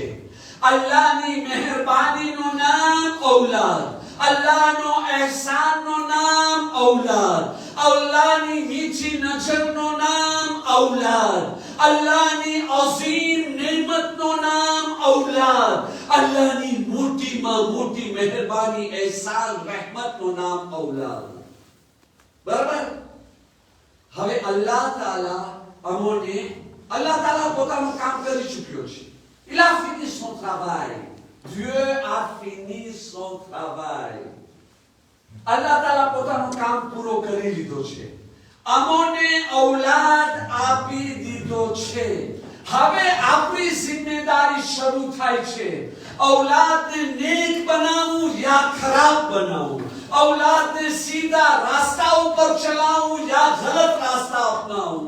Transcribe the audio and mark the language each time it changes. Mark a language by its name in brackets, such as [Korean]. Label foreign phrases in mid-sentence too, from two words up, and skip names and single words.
[Gujarati] અલ્લાહની મહેરબાનીનું નામ ઔલાદ, અલ્લાહનો એહસાનનું નામ ઔલાદ, અલ્લાહની મીઠી નજરનું નામ ઔલાદ, અલ્લાહની અઝીમ નેમતનું નામ ઔલાદ, અલ્લાહની મોટીમાં મોટી મહેરબાની એહસાન રહેમતનું નામ ઔલાદ. બરાબર? હવે અલ્લાહ તાલા પોતાનું કામ કરી ચૂક્યો છે. [French] Il a fini son travail. Dieu a fini son travail. [Gujarati] Allah Ta'ala પોતાનું કામ પૂરો કરી લીધો છે. અમોને ઔલાદ આપી દીધો છે. હવે આપણી જિમ્મેદારી શરૂ થાય છે. ઔલાદને નેક બનાવવું યા ખરાબ બનાવવું, ઔલાદને સીધા રાસ્તા ઉપર ચલાવવું યા ગલત રાસ્તા અપનાવવું.